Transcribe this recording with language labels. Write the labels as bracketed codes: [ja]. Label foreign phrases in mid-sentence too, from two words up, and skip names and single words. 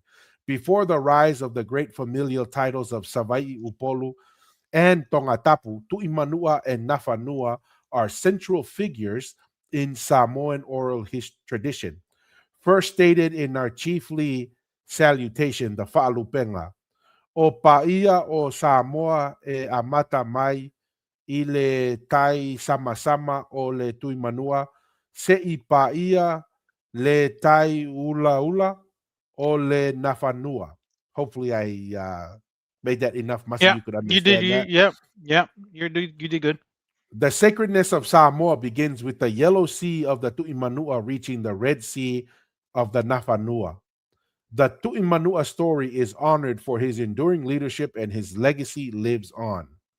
[en] Before the rise of the great familial titles of Savai Upolu and Tongatapu, Tu'imanua and Nafanua are central figures in Samoan oral tradition. First stated in our chiefly salutation, the Fa'alupenga, [sm] o paia o Samoa e amata mai i le tai sama-sama o le tuimanua, se I paia le tai ula-ula o le nafanua. [en] Hopefully I made that enough muscle Yeah, you could you did. understand You that. yeah, yeah. You did good. The sacredness of Samoa begins with the Yellow Sea of the Tu'imanua reaching the Red Sea of the Nafanua. The Tu'imanua story is honored for his enduring leadership and his legacy lives on.